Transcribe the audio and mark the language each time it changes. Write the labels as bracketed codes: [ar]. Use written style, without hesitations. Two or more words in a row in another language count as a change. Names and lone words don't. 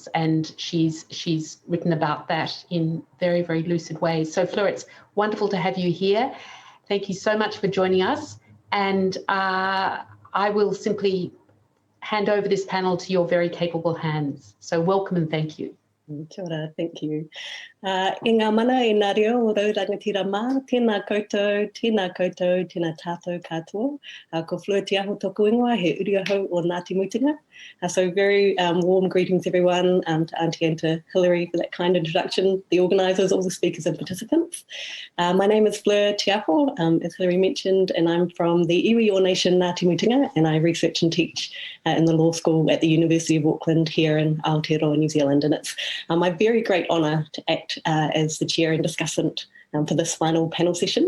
[en] And she's written about that in very, very lucid ways. So Fleur, it's wonderful to have you here. Thank you so much for joining us. And I will simply hand over this panel to your very capable hands. So welcome and thank you. [mi] Kia ora, [en] thank you. [mi] I ngā mana e ngā reo o rau rangatira mā, tēnā koutou, tēnā tātou katoa. Ko Fleur Te Aho tōku ingoa, he uri ahau o Ngāti Mutinga. [en] So very warm greetings everyone, to Auntie and to Hilary for that kind introduction, the organisers, all the speakers and participants. My name is Fleur Te Aho, as Hilary mentioned, and I'm from the Iwi Or Nation Ngāti Mutinga, and I research and teach in the law school at the University of Auckland here in Aotearoa, New Zealand, and it's my very great honour to act as the chair and discussant for this final panel session.